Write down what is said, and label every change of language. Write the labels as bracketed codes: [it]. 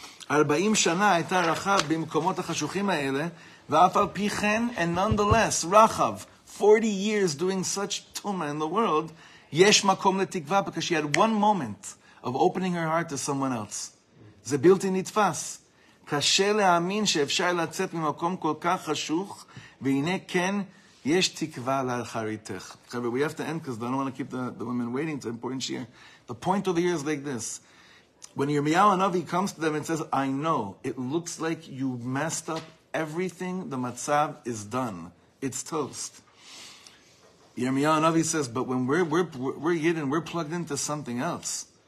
[he] 40 שנה הייתה רחב במקומות החשוכים האלה, ואף על פי כן, [en] and nonetheless, Rachav, 40 years doing such tuma in the world, [he] יש מקום לתקווה, [en] because she had one moment of opening her heart to someone else. [he] זה בלתי נתפס. קשה להאמין שאפשר לצאת ממקום כל כך חשוך, והנה כן, יש תקווה לאחריתך. [en] We have to end because I don't want to keep the women waiting. It's an important shir. The point of the year is like this. When Yirmiyahu Hanavi comes to them and says, I know, it looks like you messed up everything, the matzav is done. It's toast. Yirmiyahu Hanavi says, but when we're Yidden, we're plugged into something else.